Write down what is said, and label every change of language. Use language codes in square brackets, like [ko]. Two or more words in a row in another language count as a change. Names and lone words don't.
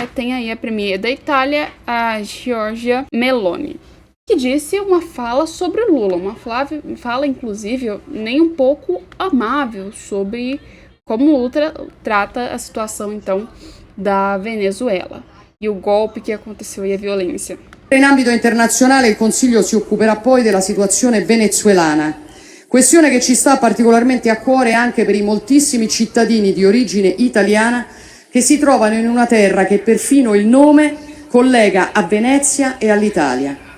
[pt] Tem aí a premier da Itália, a Giorgia Meloni, que disse uma fala sobre o Lula, uma fala inclusive nem um pouco amável sobre como o Lula trata a situação então da Venezuela e o golpe que aconteceu e a violência. [it] In ambito internazionale il Consiglio si occuperà poi della situazione venezuelana, questione che ci sta particolarmente a cuore anche per i moltissimi cittadini di origine italiana che si trovano in una terra che perfino il nome collega a Venezia e all'Italia.